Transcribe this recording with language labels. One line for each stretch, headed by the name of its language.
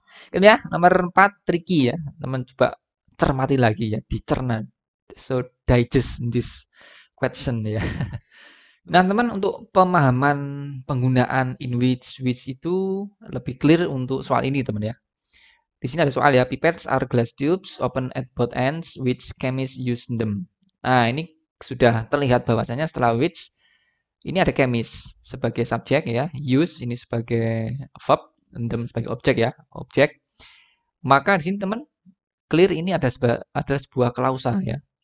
Indonesian: Gitu ya. Nomor 4 tricky ya. Teman coba cermati lagi ya, dicerna.
English: So digest this question ya.
Indonesian: Nah, teman, untuk pemahaman penggunaan in which itu lebih clear untuk soal ini, teman ya. Di sini ada soal ya,
English: pipettes are glass tubes open at both ends which chemists use them.
Indonesian: Nah, ini sudah terlihat bahwasanya setelah which ini ada chemist sebagai subjek ya, use ini sebagai verb, them sebagai objek ya, objek. Maka di sini teman clear ini ada sebuah klausa ya.